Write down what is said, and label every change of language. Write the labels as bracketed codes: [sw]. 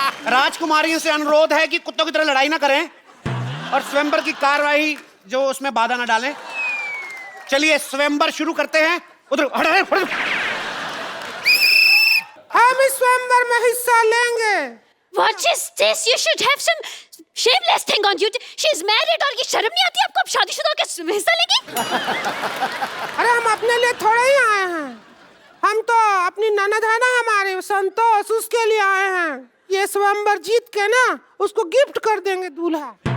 [hi] राजकुमारियों से अनुरोध है कि कुत्तों की तरह लड़ाई ना करें और स्वयंवर की कार्रवाई जो उसमें बाधा ना डालें। चलिए स्वयंवर शुरू करते हैं उधर हम इस स्वयंवर में हिस्सा लेंगे [en] What is this? You should have some shameless thing on you. She's married [hi] और ये शर्म नहीं आती आपको? अब शादीशुदा होकर हिस्सा लेगी? अरे हम अपने लिए थोड़े ही आए हैं हम तो अपनी ननद है ना हमारे संतोष उसके लिए आए हैं ये स्वयंवर जीत के ना उसको गिफ्ट कर देंगे दूल्हा।